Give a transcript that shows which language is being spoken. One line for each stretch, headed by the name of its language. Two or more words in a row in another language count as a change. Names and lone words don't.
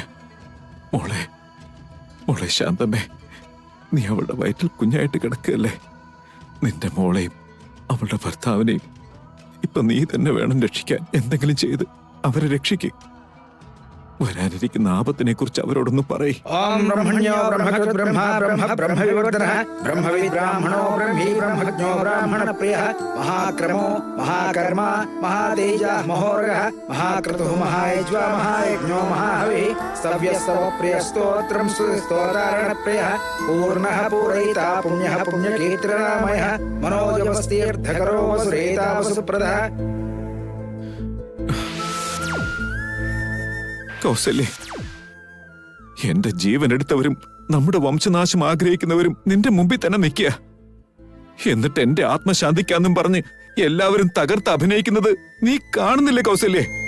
Malayalam: മോളെ മോളെ ശാന്തമ്മേ, നീ അവളുടെ വയറ്റിൽ കുഞ്ഞായിട്ട് കിടക്കുകയല്ലേ? നിന്റെ മോളെയും അവളുടെ ഭർത്താവിനെയും ഇപ്പൊ നീ തന്നെ വേണം രക്ഷിക്കാൻ. എന്തെങ്കിലും ചെയ്ത് അവരെ രക്ഷിക്കുക. വരാനിരിക്കുന്ന ആപത്തിനെ കുറിച്ച് അവരോടൊന്ന് പറയും.
Sanskrit: ओम ब्रह्मण्यो ब्रह्मकृत ब्रह्मा ब्रह्म ब्रह्म विवर्धनः ब्रह्मविद् ब्राह्मणो ब्रह्मी ब्रह्मज्ञो ब्राह्मण प्रियः महाक्रमो महाकर्मा महातेजः महोरगः महाक्रतुः महायज्वा महायज्ञो महाहवि. स्तव्यः सर्वप्रियस्तोत्रं स्तोतारणप्रियः पूर्णः पूरयिता पुण्यः पुण्यकीर्तनामयः मनोजवस्तीर्थकरो वसुरेता वसुप्रदः.
Malayalam: കൗസല്യേ, എന്റെ ജീവൻ എടുത്തവരും നമ്മുടെ വംശനാശം ആഗ്രഹിക്കുന്നവരും നിന്റെ മുമ്പിൽ തന്നെ നിൽക്കുക. എന്നിട്ട് എന്റെ ആത്മശാന്തിക്കാന്നും പറഞ്ഞ് എല്ലാവരും തകർത്ത് അഭിനയിക്കുന്നത് നീ കാണുന്നില്ലേ കൗസല്യേ?